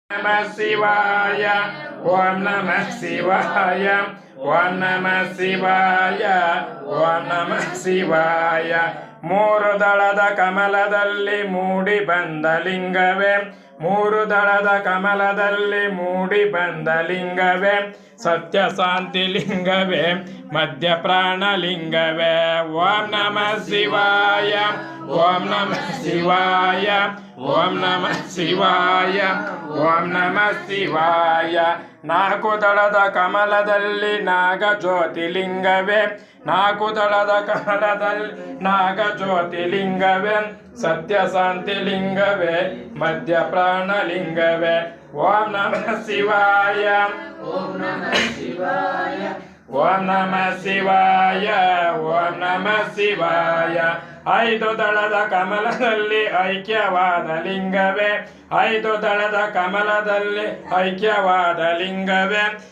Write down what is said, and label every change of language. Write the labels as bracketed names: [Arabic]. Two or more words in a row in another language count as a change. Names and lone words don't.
[Sanskrit] नमः शिवाय ओम नमः शिवाय ओम नमः शिवाय ओम नमः शिवाय [Kannada] ಮೂರು ದಳದ ಕಮಲದಲ್ಲಿ ಮೂಡಿ ಬಂದ ಲಿಂಗವೇ ಮೂರು ದಳದ ಕಮಲದಲ್ಲಿ ಮೂಡಿ ಬಂದ ಲಿಂಗವೇ ಸತ್ಯ ಶಾಂತಿ ಲಿಂಗವೇ ಮಧ್ಯ ಪ್ರಾಣ ಲಿಂಗವೇ [Sanskrit] ಓಂ ನಮಃ ಶಿವಾಯ ಓಂ ನಮಃ ಶಿವಾಯ ಓಂ ನಮಃ ಶಿವಾಯ ಓಂ ನಮಃ ಶಿವಾಯ [Kannada] ನಾಲ್ಕು ದಳದ ಕಮಲದಲ್ಲಿ ನಾಗ ಜ್ಯೋತಿಲಿಂಗವೇ ನಾಲ್ಕು ದಳದ ಕಮಲದಲ್ಲಿ ನಾಗ ಜ್ಯೋತಿಲಿಂಗವೇ ಸತ್ಯ ಶಾಂತಿ ಲಿಂಗವೇ ಮಧ್ಯ ಪ್ರಾಣ ಲಿಂಗವೇ [Sanskrit] ಓಂ ನಮಃ ಶಿವಾಯ ಓಂ ನಮಃ ಶಿವಾಯ ಓಂ ನಮಃ ಶಿವಾಯ ಓಂ ನಮಃ ಶಿವಾಯ [Kannada] ಐದು ದಳದ ಕಮಲದಲ್ಲಿ ಐಕ್ಯವಾದ ಲಿಂಗವೇ ಐದು ದಳದ ಕಮಲದಲ್ಲಿ ಐಕ್ಯವಾದ ಲಿಂಗವೇ